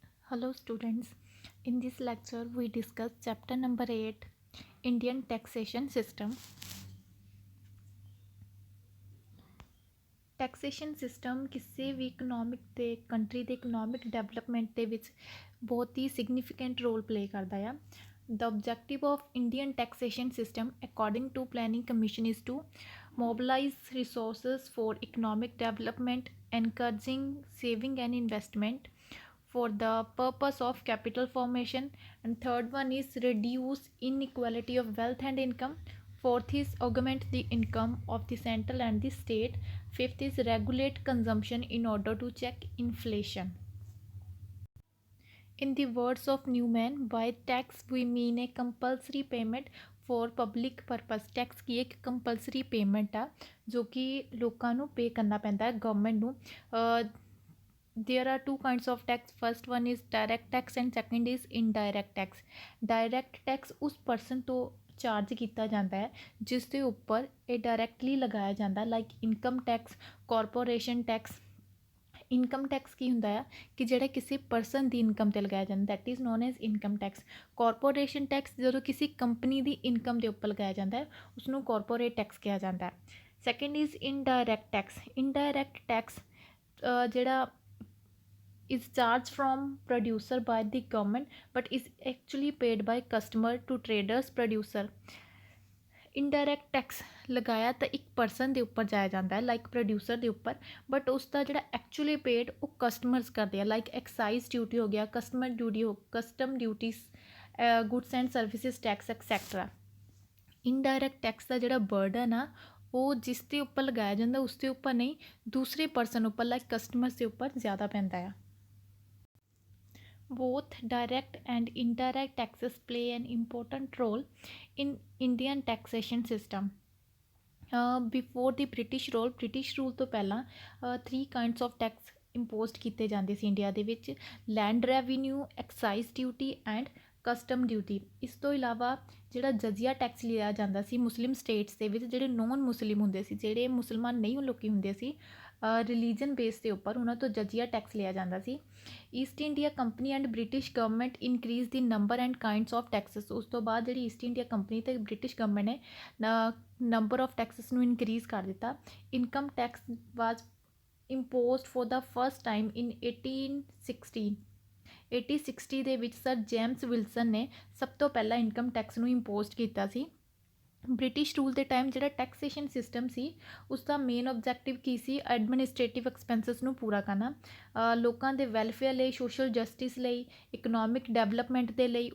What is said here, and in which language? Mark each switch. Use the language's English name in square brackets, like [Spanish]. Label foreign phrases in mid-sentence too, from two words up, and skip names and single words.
[English] Hello students, in this lecture we discuss chapter number 8 Indian taxation system. Taxation system [Punjabi] ਕਿਸੇ ਵੀ ਇਕਨੋਮਿਕ ਤੇ ਕੰਟਰੀ ਦੇ [English] economic development [Punjabi] ਦੇ ਵਿੱਚ ਬਹੁਤ ਹੀ [English] significant role play [Punjabi] ਕਰਦਾ ਆ. [English] The objective of Indian taxation system according to Planning Commission is to mobilize resources for economic development, encouraging saving and investment for the purpose of capital formation, and third one is reduce inequality of wealth and income. Fourth is augment the income of the central and the state. Fifth is regulate consumption in order to check inflation. In the words of Newman, by tax we mean a compulsory payment for public purpose. [Hindi] टैक्स की एक [English] compulsory payment [Hindi] आ जो कि लोगों को पे करना पैंदा है गवर्नमेंट ਨੂੰ. [English] There are two kinds of tax. First one is direct tax and second is indirect tax. Direct tax [Punjabi] उस person ਤੋਂ ਚਾਰਜ ਕੀਤਾ ਜਾਂਦਾ ਹੈ ਜਿਸ ਦੇ ਉੱਪਰ ਇਹ ਡਾਇਰੈਕਟਲੀ ਲਗਾਇਆ ਜਾਂਦਾ, [English] like income tax, corporation tax. income tax [Punjabi] ਕੀ ਹੁੰਦਾ ਆ ਕਿ ਜਿਹੜਾ ਕਿਸੇ ਪਰਸਨ ਦੀ ਇਨਕਮ 'ਤੇ ਲਗਾਇਆ ਜਾਂਦਾ, [English] that is known as income tax. corporation tax [Punjabi] ਜਦੋਂ ਕਿਸੇ ਕੰਪਨੀ ਦੀ ਇਨਕਮ ਦੇ ਉੱਪਰ ਲਗਾਇਆ ਜਾਂਦਾ ਹੈ ਉਸਨੂੰ [English] corporate tax [Punjabi] ਕਿਹਾ ਜਾਂਦਾ ਹੈ. [English] Second is indirect tax. Indirect tax ਜਿਹੜਾ is charged from producer by the government but is actually paid by customer to traders producer. indirect tax [Punjabi] ਲਗਾਇਆ ਤਾਂ ਇੱਕ ਪਰਸਨ ਦੇ ਉੱਪਰ ਜਾਇਆ ਜਾਂਦਾ ਹੈ [English] like producer [Punjabi] ਦੇ ਉੱਪਰ, ਬਟ ਉਸ ਦਾ ਜਿਹੜਾ [English] actually paid [Punjabi] ਉਹ ਕਸਟਮਰਸ ਕਰਦੇ ਆ, [English] like excise duty [Punjabi] ਹੋ ਗਿਆ, [English] custom duties, goods and services tax etcetera. indirect tax [Punjabi] ਦਾ ਜਿਹੜਾ ਬਰਡਨ ਆ ਉਹ ਜਿਸ ਦੇ ਉੱਪਰ ਲਗਾਇਆ ਜਾਂਦਾ ਉਸ ਦੇ ਉੱਪਰ ਨਹੀਂ, ਦੂਸਰੇ ਪਰਸਨ ਉੱਪਰ [English] like customers [Punjabi] ਦੇ ਉੱਪਰ ਜ਼ਿਆਦਾ ਪੈਂਦਾ ਆ. [English] Both direct and indirect taxes play an important role in Indian taxation system. Before the British rule [Punjabi] ਤੋਂ ਪਹਿਲਾਂ [English] 3 kinds of tax imposed [Punjabi] ਕੀਤੇ ਜਾਂਦੇ ਸੀ ਇੰਡੀਆ ਦੇ ਵਿੱਚ: [English] land revenue, excise duty and custom duty. [Punjabi] ਇਸ ਤੋਂ ਇਲਾਵਾ ਜਿਹੜਾ ਜਜ਼ੀਆ ਟੈਕਸ ਲਿਆ ਜਾਂਦਾ ਸੀ [English] Muslim states [Punjabi] ਦੇ ਵਿੱਚ, ਜਿਹੜੇ [English] non Muslim [Punjabi] ਹੁੰਦੇ ਸੀ, ਜਿਹੜੇ ਮੁਸਲਮਾਨ ਨਹੀਂ ਲੋਕੀ ਹੁੰਦੇ ਸੀ, [English] religion base [Punjabi] ਦੇ ਉੱਪਰ ਉਹਨਾਂ ਤੋਂ ਜਜ਼ੀਆ ਟੈਕਸ ਲਿਆ ਜਾਂਦਾ ਸੀ. [English] East India Company and British government increase the number and kinds of taxes. [Punjabi] ਉਸ ਤੋਂ ਬਾਅਦ ਜਿਹੜੀ ਈਸਟ ਇੰਡੀਆ ਕੰਪਨੀ ਅਤੇ [English] British government [Punjabi] ਨੇ [English] number of taxes [Punjabi] ਨੂੰ ਇਨਕਰੀਜ਼ ਕਰ ਦਿੱਤਾ. [English] income tax was imposed for the first time in 1860 [Punjabi] ਦੇ ਵਿੱਚ ਸਰ ਜੇਮਸ ਵਿਲਸਨ ਨੇ ਸਭ ਤੋਂ ਪਹਿਲਾਂ [English] income tax [Punjabi] ਨੂੰ ਇੰਪੋਜ਼ਡ ਕੀਤਾ ਸੀ. [English] British rule [Punjabi] ਦੇ ਟਾਈਮ ਜਿਹੜਾ [English] taxation system [Punjabi] ਸੀ ਉਸ ਦਾ [English] main objective [Punjabi] ਕੀ ਸੀ? [English] administrative expenses [Punjabi] ਨੂੰ ਪੂਰਾ ਕਰਨਾ, ਲੋਕਾਂ ਦੇ ਵੈਲਫੇਅਰ ਲਈ, [English] social justice [Punjabi] ਲਈ, [English] economic development [Punjabi] ਦੇ ਲਈ.